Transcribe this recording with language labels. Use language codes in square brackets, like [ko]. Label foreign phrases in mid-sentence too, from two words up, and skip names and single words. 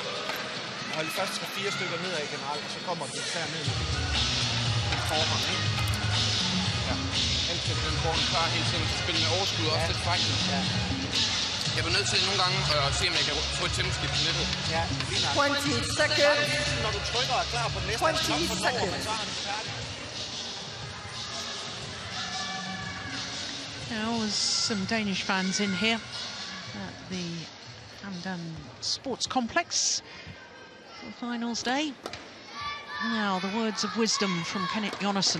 [da] Og de første 3-4 stykker nedad generelt, og så kommer de især ned i forhånd, ikke? Ja. Altid den får en klar hele tiden. Spille med overskud og også lidt fejl. Ja. Jeg var nødt til nogle gange at se, om jeg kan få et temposkift på nettet. Ja, lige nok. [en] 20 seconds. [da] Når du trykker og er klar på den næste, [en] 20 seconds. [da] så er han færdig. [en] There was some Danish fans in here at the Hamdan Sports Complex for finals day. Now, the words of wisdom from Kenneth Jonassen.